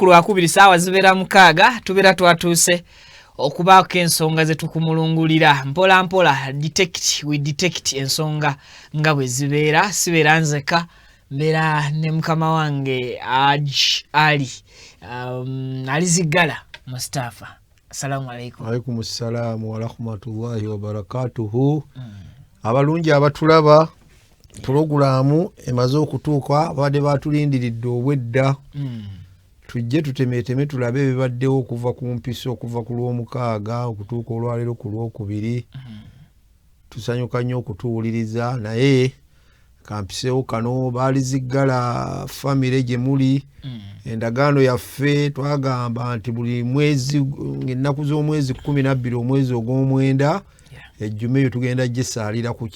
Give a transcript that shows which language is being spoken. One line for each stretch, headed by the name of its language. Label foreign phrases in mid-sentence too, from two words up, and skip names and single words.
Ganda: lwakubiri saawa zibeera 6 tubeera twatuuse okubaako ensonga ze tukumulungulira mpola mpola. Detect we detect ensonga nga bwe zibeera sibeera nzeka mbeera ne mukama wange Ali Alizigala Mustafa.
Arabic: السلام عليكم. عليكم السلام ورحمة الله وبركاته.
Ganda: Abalungi abatulaba Programu emaze okutuuka badde batulindiridde obwedda tujje tutemeeteme tulabe ebibaddewo okuva ku mpiso okuva ku lw'omukaaga okutuuka olwaleero ku lwokubiri. Tusanyuka nnyo okutuwuliriza naye kampisewo kano Baalizigala famire gye muli endagaano yaffe twagamba nti buli mwezi ennaku z'omwezi 12 omwezi ogw'omwenda ejjume eyo tugenda gisaalira